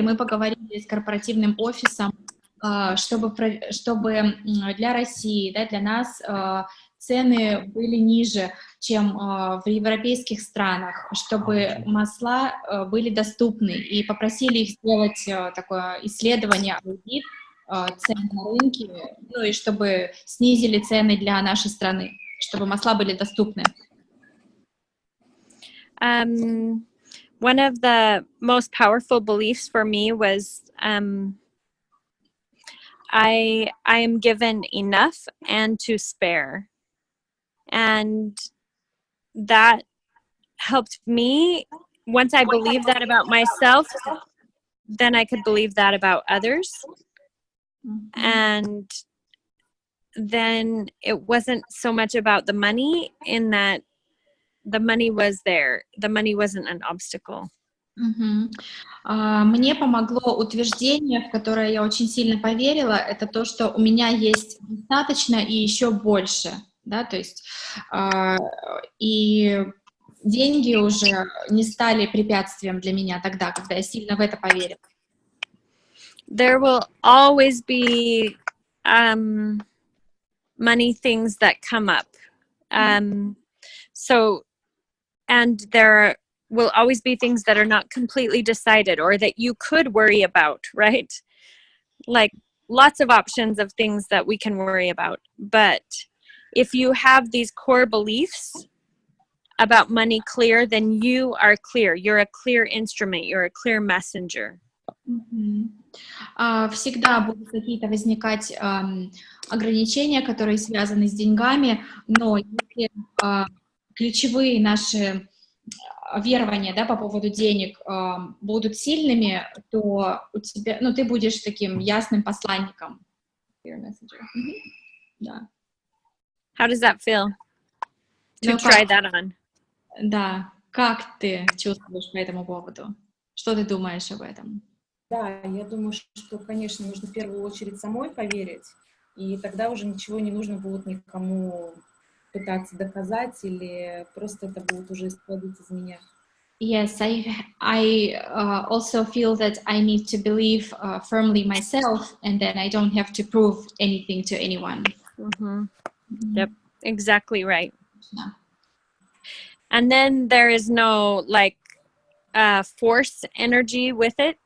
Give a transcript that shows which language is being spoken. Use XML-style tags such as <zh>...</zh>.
<ru>Мы поговорили с корпоративным офисом, чтобы для России, да, для нас цены были ниже, чем в европейских странах, чтобы масла были доступны. И попросили их сделать такое исследование, аудит цен на рынке, ну и чтобы снизили цены для нашей страны, чтобы масла были доступны.</ru> <en>One of the most powerful beliefs for me was I am given enough and to spare. And that helped me. Once I believed that about myself, then I could believe that about others. And then it wasn't so much about the money, in that the money was there. The money wasn't an obstacle. Мгм.</en> <ru>Мне помогло утверждение, в которое я очень сильно поверила, это то, что у меня есть достаточно и еще больше, да, то есть и деньги уже не стали препятствием для меня тогда, когда я сильно в это поверила.</ru> <en>There will always be money things that come up. So, and there will always be things that are not completely decided or that you could worry about, right? Like lots of options of things that we can worry about. But if you have these core beliefs about money clear, then you are clear. You're a clear instrument. You're a clear messenger.</en> <ru>Всегда будут какие-то возникать ограничения, которые связаны с деньгами, но если ключевые наши верования, да, по поводу денег будут сильными, то у тебя, ну, ты будешь таким ясным посланником. Да.</ru> <en>How does that feel? To</en> <ru>Ну,</ru> <en>try</en> <ru>как,</ru> <en>that on.</en> <ru>да, как ты чувствуешь по этому поводу? Что ты думаешь об этом? Да, я думаю, что, конечно, нужно в первую очередь самой поверить, и тогда уже ничего не нужно будет никому пытаться доказать, или просто это будет уже исходить из меня.</ru> <en>Yes, I also feel that I need to believe firmly myself, and then I don't have to prove anything to anyone. Yep, exactly right. Yeah. And then there is no like force energy with it.</en>